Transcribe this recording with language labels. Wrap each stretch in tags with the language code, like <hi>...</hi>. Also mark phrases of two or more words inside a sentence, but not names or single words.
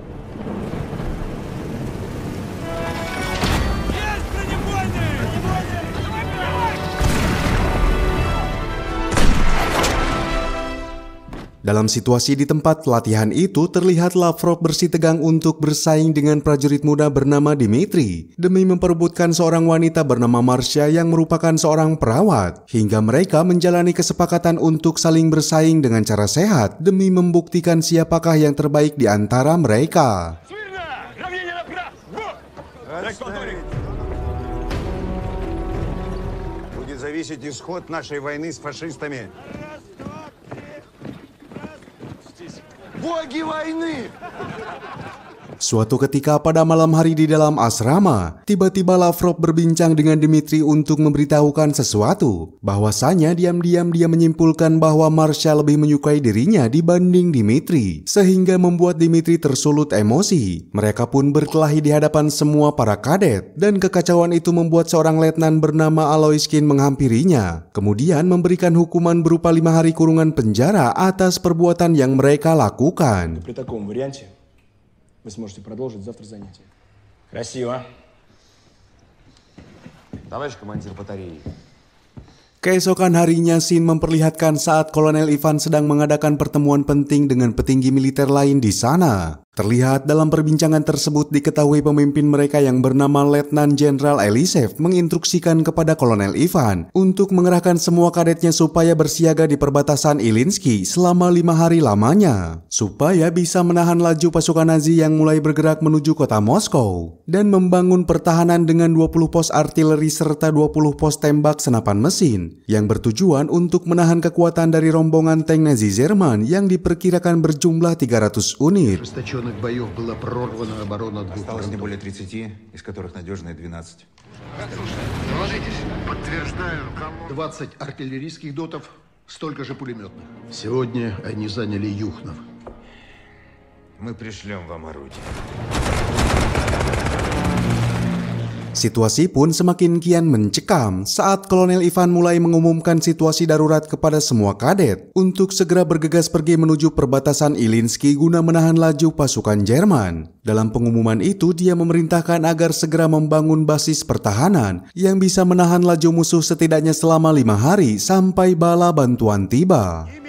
<id>Dalam situasi di tempat pelatihan itu, terlihat Lavrov bersitegang untuk bersaing dengan prajurit muda bernama Dmitri demi memperebutkan seorang wanita bernama Marsha yang merupakan seorang perawat, hingga mereka menjalani kesepakatan untuk saling bersaing dengan cara sehat demi membuktikan siapakah yang terbaik di antara mereka.</id> <ru>Будет зависеть исход нашей войны с фашистами. Боги войны!</ru> <id>Suatu ketika pada malam hari di dalam asrama, tiba-tiba Lavrov berbincang dengan Dmitri untuk memberitahukan sesuatu. Bahwasanya diam-diam dia menyimpulkan bahwa Marsha lebih menyukai dirinya dibanding Dmitri, sehingga membuat Dmitri tersulut emosi. Mereka pun berkelahi di hadapan semua para kadet, dan kekacauan itu membuat seorang letnan bernama Aloiskin menghampirinya, kemudian memberikan hukuman berupa 5 hari kurungan penjara atas perbuatan yang mereka lakukan.</id> <ru>Вы сможете продолжить завтра занятия. Красиво. Товарищ командир батареи.</ru> <id>Keesokan harinya, scene memperlihatkan saat Kolonel Ivan sedang mengadakan pertemuan penting dengan petinggi militer lain di sana. Terlihat dalam perbincangan tersebut diketahui pemimpin mereka yang bernama Letnan Jenderal Elisev menginstruksikan kepada Kolonel Ivan untuk mengerahkan semua kadetnya supaya bersiaga di perbatasan Ilyinsky selama 5 hari lamanya, supaya bisa menahan laju pasukan Nazi yang mulai bergerak menuju kota Moskow, dan membangun pertahanan dengan 20 pos artileri serta 20 pos tembak senapan mesin yang bertujuan untuk menahan kekuatan dari rombongan tank Nazi Jerman yang diperkirakan berjumlah 300 unit.</id> <ru>Боев была прорвана оборона двух. Осталось не более 30, из которых надежные 12. Подтверждаю, 20 артиллерийских дотов, столько же пулеметных. Сегодня они заняли Юхнов. Мы пришлем вам орудие.</ru> <id>Situasi pun semakin kian mencekam saat Kolonel Ivan mulai mengumumkan situasi darurat kepada semua kadet untuk segera bergegas pergi menuju perbatasan Ilyinsky guna menahan laju pasukan Jerman. Dalam pengumuman itu, dia memerintahkan agar segera membangun basis pertahanan yang bisa menahan laju musuh setidaknya selama 5 hari sampai bala bantuan tiba.</id>